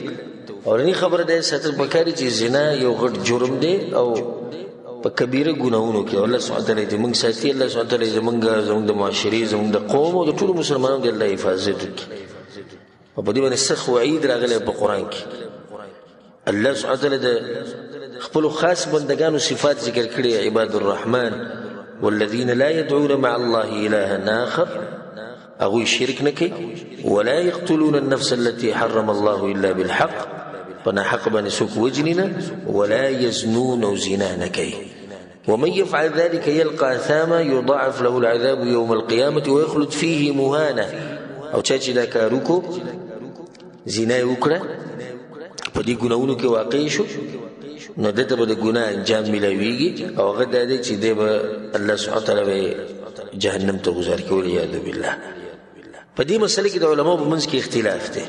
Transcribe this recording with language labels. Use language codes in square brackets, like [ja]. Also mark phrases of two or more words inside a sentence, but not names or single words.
[ps] اورنی خبره دا ساتل پکار چې زنا یو غټ جرم دی او په کبیره ګناهونو کې الله [ar] سبحانه تعالی [ps] دې موږ ساتي، الله [ar] سبحانه تعالی [ps] زمونږ د معاشرې زمونږ د قوم او د ټولو مسلمانانو د الله حفاظت وکړي. او په دې باندې سخت وعید راغلی په قرآن کې. الله [ar] سبحانه تعالی [ps] د خپلو خاص بندګانو صفات ذکر کړي، [ar] عباد الرحمن والذین لا يدعون مع الله إلها آخر، [ps] اغوی شرک نه کوي، [ar] ولا يقتلون النفس التي حرم الله إلا بالحق، [ps] پنا حق باندې څوک وجني نه، [ar] ولا يزنون [ps] او زنا نه کوي. [ar] ومن يفعل ذلك يلقى اثاما يضاعف له العذاب يوم القيامة ويخلد فيه مهانا. [ps] او چا چې دا کار وکړو زنا یې وکړه په دې ګناهونو کې واقع شو نو دته به د ګناه انجام ملاویږي او هغه دا دی چې دی به الله [ar] سبحانه تعالی [ps] جهنم ته گذار کوي والعیاذ بالله. په دې مسله کې د علماو په منځ کې اختلاف دی.